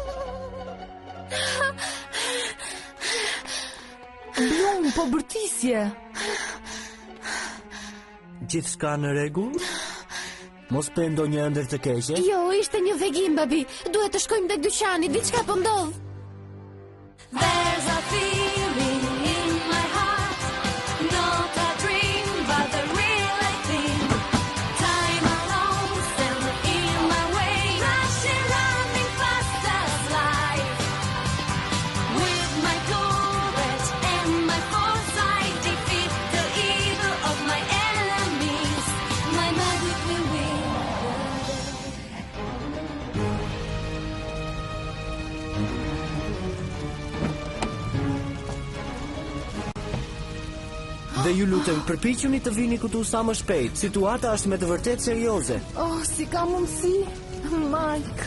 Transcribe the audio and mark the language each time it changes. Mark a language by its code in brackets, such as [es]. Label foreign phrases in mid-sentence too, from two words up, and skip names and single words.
[sq] Blum, po bërtisje. Gjithçka në rregull? Mos për ndonjë ëndër të keqe? Jo, ishte një vegim, babi. Duhet të shkojmë tek dyqani, diçka po ndodh. [en] There's a feeling in my heart, not a dream, but a real thing. Time alone stands in my way, rushing, running fast as life. With my courage and my foresight, defeat the evil of my enemies. My magic will win. [sq] Dhe ju lutem, përpiquni të vini këtu sa më shpejt. Situata është me të vërtet serioze. Oh, si ka mundësi? Mike.